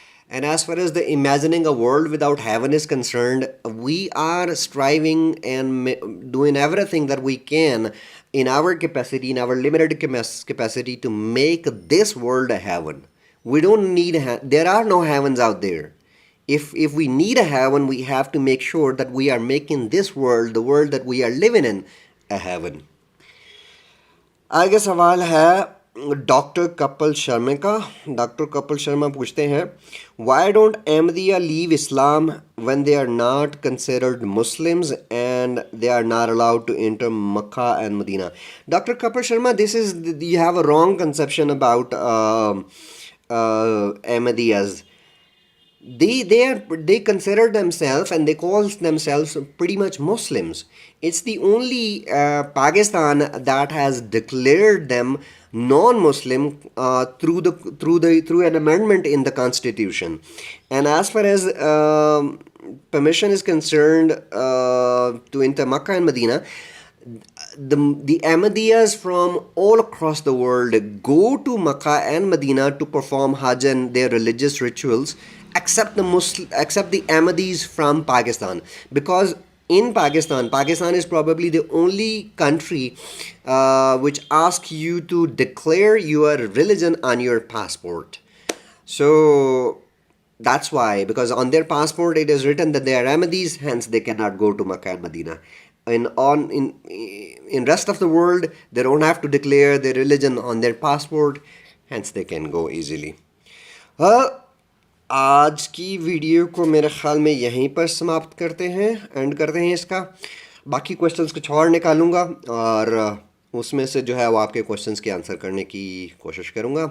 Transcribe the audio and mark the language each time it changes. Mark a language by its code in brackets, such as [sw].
[en] And as far as the imagining a world without heaven is concerned, we are striving and doing everything that we can in our capacity, in our limited capacity, to make this world a heaven. We don't need there are no heavens out there. If we need a heaven, we have to make sure that we are making this world, the world that we are living in, a heaven. [ur] آگے سوال ہے doctor Kapil Sharma کا. Doctor Kapil Sharma پوچھتے ہیں [en] Why don't Ahmadiyya leave Islam when they are not considered Muslims and they are not allowed to enter Mecca and Medina. Doctor Kapil Sharma, this is you have a wrong conception about Ahmadiyyas. They consider themselves and they call themselves pretty much Muslims. It's the only Pakistan that has declared them non-Muslim through an amendment in the constitution. And as far as permission is concerned to enter Makkah and Medina, the Ahmadiyyas from all across the world go to Makkah and Medina to perform Hajj and their religious rituals, except the Ahmadis from Pakistan, because in Pakistan is probably the only country which asks you to declare your religion on your passport. So that's why, because on their passport it is written that they are Ahmadis, hence they cannot go to Makkah and Medina. In rest of the world, they don't have to declare their religion on their passport, hence they can go easily. [ur] آج کی video کو میرے خیال میں یہیں پر سماپت کرتے ہیں، and کرتے ہیں اس کا. باقی کوشچنس کچھ اور نکالوں گا اور اس میں سے جو ہے وہ آپ کے کوشچنس کے آنسر کرنے کی کوشش کروں گا.